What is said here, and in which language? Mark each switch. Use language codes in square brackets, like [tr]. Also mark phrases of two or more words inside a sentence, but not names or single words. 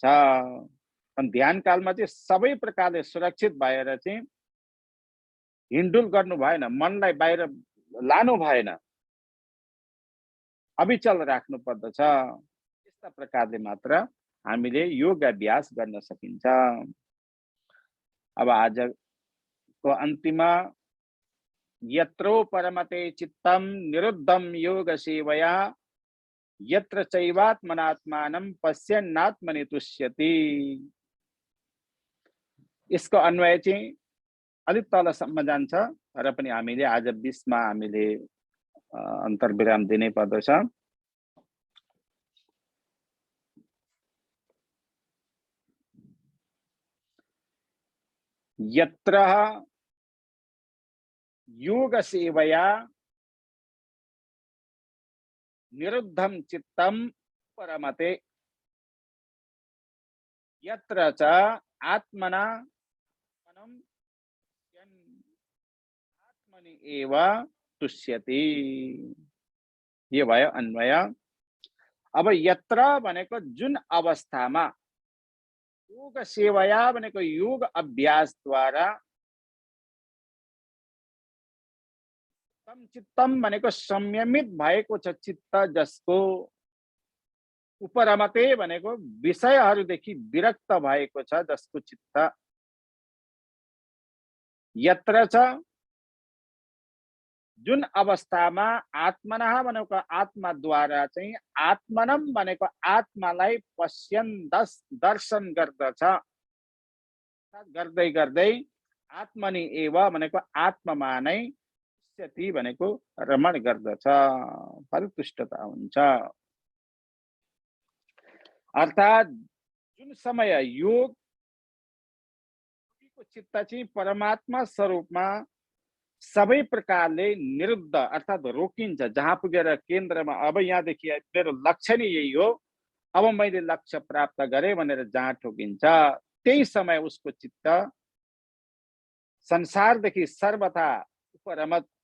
[ne] अनि ध्यान कालमा चाहिँ सबै प्रकारले सुरक्षित भएर चाहिँ हिँडुल गर्नु भएन, मनलाई बाहिर लानु भएन, अविचल राख्नु पर्दछ। यस्ता प्रकारले मात्र हामीले योगाभ्यास गर्न सकिन्छ। अब आजको अन्तिममा [sa] यत्रो परमते चित्तम निरुद्धम योग सेवया यत्र चैवात्मनात्मानं पश्यन्नात्मनि तुष्यति। [ne] यसको अन्वय चाहिँ अलिक तलसम्म जान्छ, तर पनि हामीले आज 20 मा हामीले अन्तर्विराम दिनै पर्दछ। [sa] यत्र योग सेवया निरुद्धम चित्तम परमते यत्र च आत्मना आत्मनि एव तुष्यति। [ne] ये भयो अन्वय। अब यत्र भनेको जुन अवस्थामा, [sa] योग सेवया [ne] भनेको योग अभ्यास द्वारा, [sa] तम चित्तम [ne] भनेको संयमित भएको छ चित्त जसको, उपरमते भनेको विषयहरूदेखि विरक्त भएको छ जसको चित्त, यत्र छ जुन अवस्थामा आत्मनः भनेको आत्मा द्वारा चाहिँ आत्मनम भनेको आत्मालाई पश्यन् दर्शन गर्दछ, गर्दै गर्दै [sa] आत्मनि एव [ne] भनेको आत्मामा नै तुष्यति भनेको रमण गर्दछ, परितुष्टता हुन्छ। अर्थात जुन समय योग चित्त चाहिँ परमात्मा स्वरूपमा सबै प्रकारले निरुद्ध अर्थात रोकिन्छ, जहाँ पुगेर केन्द्रमा अब यहाँदेखि मेरो लक्ष्य नै यही हो, अब मैले लक्ष्य प्राप्त गरेँ भनेर जहाँ ठोकिन्छ, त्यही समय उसको चित्त संसारदेखि सर्वथा उपरमत